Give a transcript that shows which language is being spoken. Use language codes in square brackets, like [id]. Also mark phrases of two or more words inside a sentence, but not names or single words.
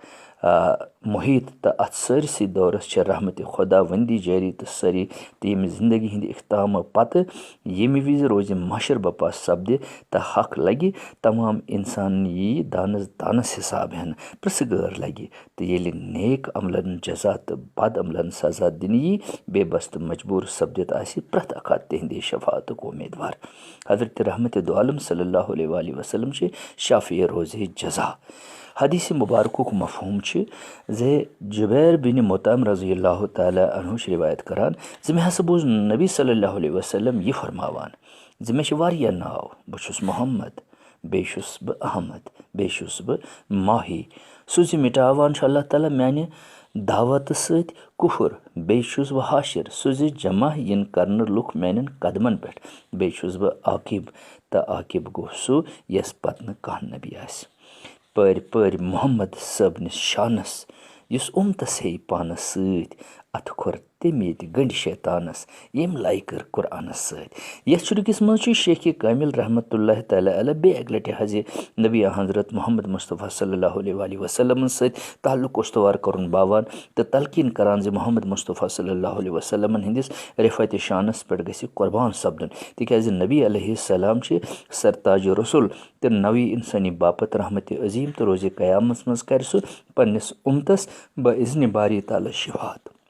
[ks] محیط تہٕ اتھ سٲرسٕے دورس چھِ رحمتِ خۄدا وندی جٲری تہٕ سٲری تہٕ ییٚمہِ زندگی ہٕنٛدِ اختتامہٕ پتہٕ ییٚمہِ وِزِ روزِ محشر بپا سپدِ تہٕ حق لگہِ تمام انسان یی دانس دانس حساب ہٮ۪نہٕ پرٛژھٕ غٲر لگہِ تہٕ ییٚلہِ نیک عملن جزا تہٕ بد عملن سزا دِنہٕ یی بے بس تہٕ مجبوٗر سپدِتھ آسہِ پرٛٮ۪تھ اکھ تِہنٛدِ شفاعتُک اُمیدوار. حضرت رحمتِ دو عالم [ar] صلی اللہ علیہ وسلم [ks] چھِ شافیع روزِ جزا. حدیثِ مُبارکُک مفہوٗم چھِ زِ جُبیر بِنِ مُطعم [ar] رضی اللہ تعالیٰ عنہ [ks] چھِ رِوایت کران زِ مےٚ ہسا بوٗز نبی [ar] صلی اللہ علیہ وسلم [ks] یہِ فرماوان زِ مےٚ چھِ واریاہ ناو. بہٕ چھُس محمد، بیٚیہِ چھُس بہٕ احمد، بیٚیہِ چھُس بہٕ ماہی، سُہ زِ مٹاوان چھُ اللہ تعالیٰ میانہِ دعوتہٕ سۭتۍ کُفُر. بیٚیہِ چھُس بہٕ حاشر، سُہ زِ جمع یِن کرنہٕ لُکھ میانٮ۪ن قدمن پٮ۪ٹھ. بیٚیہِ چھُس بہٕ عاقب تہٕ عاقب گوٚو سُہ یس پتہٕ نہٕ کانٛہہ نبی آسہِ. پٲرۍ پٲرۍ محمد صٲبنِس شانس یُس اُمتس ہیٚیہِ پانس سۭتۍ اتھٕ کھۄر تٔمۍ ییٚتہِ گٔنٛڈۍ شیطانَس ییٚمۍ لَے کٔر قُرآنَس سۭتۍ. یَتھ شُرکِس منٛز چھُ شیخ کامِل [ar] رحمتہ اللہ تعالیٰ علیہ [ks] بیٚیہِ اَکہِ لَٹہِ حظ یہِ نبی حضرت محمد مصطفیٰ [ar] صلی اللہ علیہ وسلمَن [ks] سۭتۍ تعلُق استوار کَرُن باوان تہٕ تلقیٖن کَران زِ محمد مصطفیٰ [ar] صلی اللہ علیہ وسلمَن [ks] ہِنٛدِس رِفعتِ شانَس پٮ۪ٹھ گژھِ قۄربان سپدُن تِکیٛازِ نبی [ar] علیہ السلام [ks] چھِ سرتاج رسول تہٕ نوی اِنسٲنی باپت رحمتِ عظیٖم تہٕ روزِ قیامَس منٛز کَرِ سُہ پنٛنِس اُمتَس بِاذنِ باری تعالیٰ شِفات.